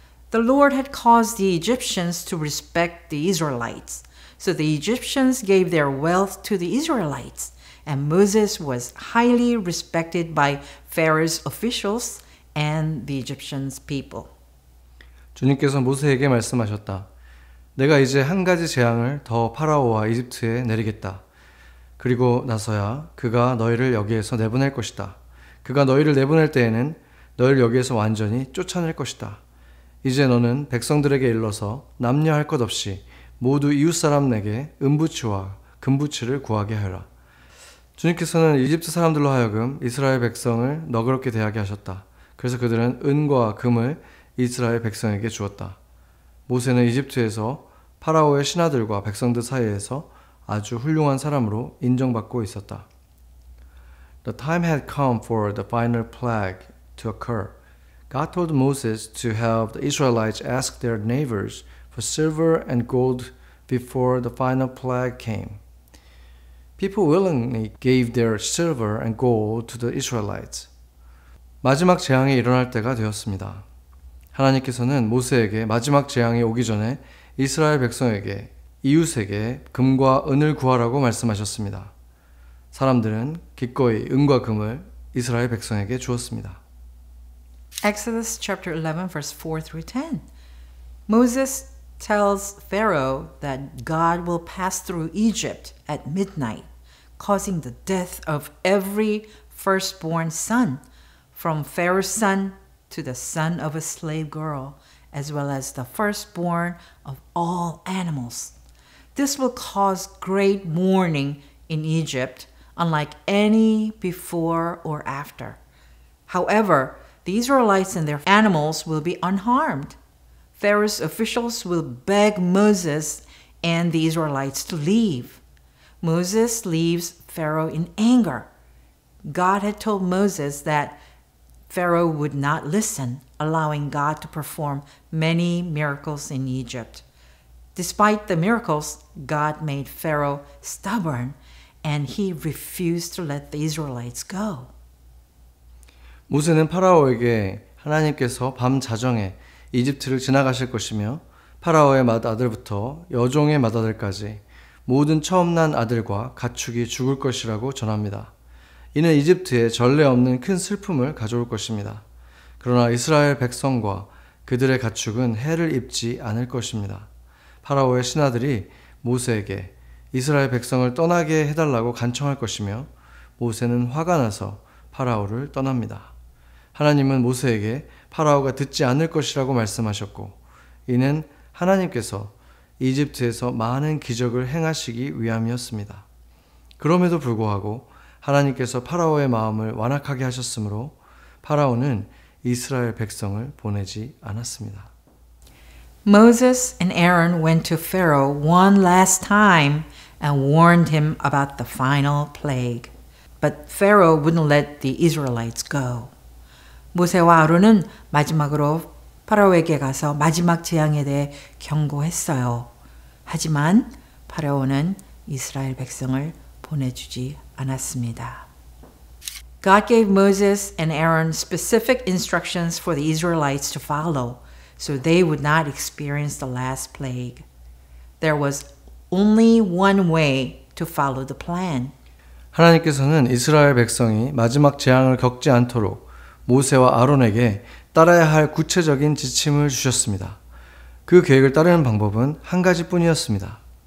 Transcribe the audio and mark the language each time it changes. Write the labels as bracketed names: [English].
[English] The Lord had caused the Egyptians to respect the Israelites. So the Egyptians gave their wealth to the Israelites, and Moses was highly respected by Pharaoh's officials and the Egyptians' people. [Korean] 주님께서 모세에게 말씀하셨다. 내가 이제 한 가지 재앙을 더 파라오와 이집트에 내리겠다. 그리고 나서야 그가 너희를 여기에서 내보낼 것이다. 그가 너희를 내보낼 때에는 너희를 여기에서 완전히 쫓아낼 것이다. 이제 너는 백성들에게 일러서 남녀할 것 없이 모두 이웃사람에게 은부치와 금부치를 구하게 하여라. 주님께서는 이집트 사람들로 하여금 이스라엘 백성을 너그럽게 대하게 하셨다. 그래서 그들은 은과 금을 이스라엘 백성에게 주었다. 모세는 이집트에서 파라오의 신하들과 백성들 사이에서 아주 훌륭한 사람으로 인정받고 있었다. [English] The time had come for the final plague to occur. God told Moses to have the Israelites ask their neighbors for silver and gold before the final plague came. People willingly gave their silver and gold to the Israelites. [Korean] 마지막 재앙이 일어날 때가 되었습니다. 하나님께서는 모세에게 마지막 재앙이 오기 전에 이스라엘 백성에게 이웃에게 금과 은을 구하라고 말씀하셨습니다. 사람들은 기꺼이 은과 금을 이스라엘 백성에게 주었습니다. [English] Exodus chapter 11, verse 4 through 10. Moses tells Pharaoh that God will pass through Egypt at midnight, causing the death of every firstborn son, from Pharaoh's son to the son of a slave girl, as well as the firstborn of all animals. This will cause great mourning in Egypt, unlike any before or after. However, the Israelites and their animals will be unharmed. Pharaoh's officials will beg Moses and the Israelites to leave. Moses leaves Pharaoh in anger. God had told Moses that Pharaoh would not listen, allowing God to perform many miracles in Egypt. Despite the miracles, God made Pharaoh stubborn, and he refused to let the Israelites go. [Korean] 모세는 파라오에게 하나님께서 밤 자정에 이집트를 지나가실 것이며 파라오의 맏아들부터 여종의 맏아들까지 모든 처음 난 아들과 가축이 죽을 것이라고 전합니다. 이는 이집트에 전례 없는 큰 슬픔을 가져올 것입니다. 그러나 이스라엘 백성과 그들의 가축은 해를 입지 않을 것입니다. 파라오의 신하들이 모세에게 이스라엘 백성을 떠나게 해달라고 간청할 것이며 모세는 화가 나서 파라오를 떠납니다. 하나님은 모세에게 파라오가 듣지 않을 것이라고 말씀하셨고 이는 하나님께서 이집트에서 많은 기적을 행하시기 위함이었습니다. 그럼에도 불구하고 하나님께서 파라오의 마음을 완악하게 하셨으므로 파라오는 이스라엘 백성을 보내지 않았습니다. [English] Moses and Aaron went to Pharaoh one last time and warned him about the final plague. But Pharaoh wouldn't let the Israelites go. [Korean] 모세와 아론은 마지막으로 파라오에게 가서 마지막 재앙에 대해 경고했어요. 하지만 파라오는 이스라엘 백성을 보내주지 않았습니다. [English] God gave Moses and Aaron specific instructions for the Israelites to follow so they would not experience the last plague. There was only one way to follow the plan. [Korean] 하나님께서는 이스라엘 백성이 마지막 재앙을 겪지 않도록 모세와 아론에게 따라야 할 구체적인 지침을 주셨습니다. 그 계획을 따르는 방법은 한 가지뿐이었습니다.